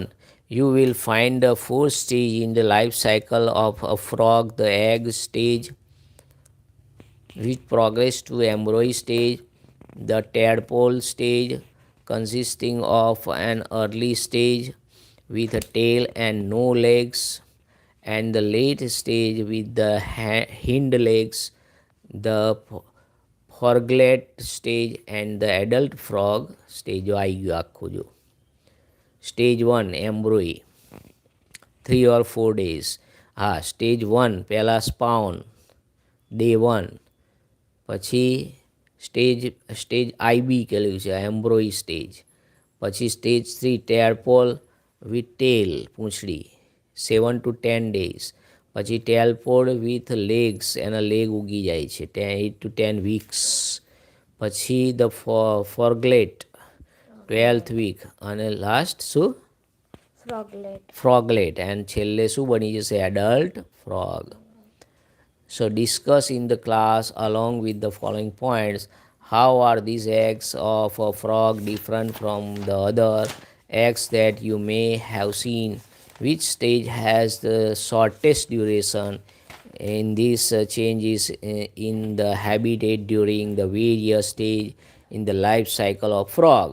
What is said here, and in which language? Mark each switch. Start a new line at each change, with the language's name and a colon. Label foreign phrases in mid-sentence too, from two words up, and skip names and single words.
English: You will find the fourth stage in the life cycle of a frog, the egg stage, which progress to embryo stage, the tadpole stage, consisting of an early stage with a tail and no legs, and the late stage with the hind legs, the froglet stage, and the adult frog stage.
Gujarati: જો આવી ગયો આખું જો.
English: Stage 1 embryo 3 or 4 days.
Gujarati: હા, stage 1 પહેલાં
English: spawn day
Gujarati: 1, પછી સ્ટેજ IB કહેલું છે,
English: embryo stage. પછી stage 3 tadpole with tail, પૂંછડી 7 to 10 days.
Gujarati: પછી
English: tadpole with legs,
Gujarati: એના લેગ ઉગી જાય છે
English: 8 to 10 weeks.
Gujarati: પછી
English: the froglet 12th week
Gujarati: અને લાસ્ટ શું? ફ્રોગલેટ. એન્ડ છેલ્લે શું બની જશે?
English: adult frog. So discuss in the class along with the following points. How are these eggs of a frog different from the other eggs that you may have seen? Which stage has the shortest duration in these changes in the habitat during the various stage in the life cycle of frog?